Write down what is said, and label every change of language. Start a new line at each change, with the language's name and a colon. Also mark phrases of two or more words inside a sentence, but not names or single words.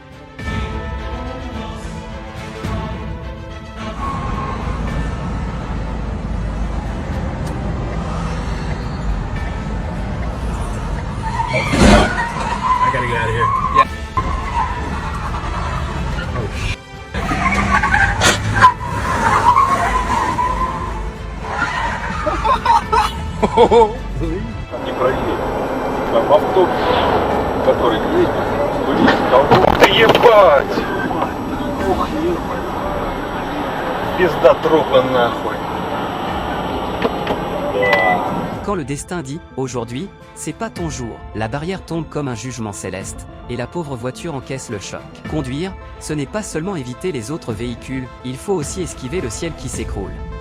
English: I gotta get out of here. Yeah. Oh shit.
Russian: Не проедет. Там автобус, который едет, вылез в толпу. Да ебать! Ух, ебать. Пизда трупа нахуй. Да.
French: Quand le destin dit « Aujourd'hui, c'est pas ton jour », la barrière tombe comme un jugement céleste, et la pauvre voiture encaisse le choc. Conduire, ce n'est pas seulement éviter les autres véhicules, il faut aussi esquiver le ciel qui s'écroule.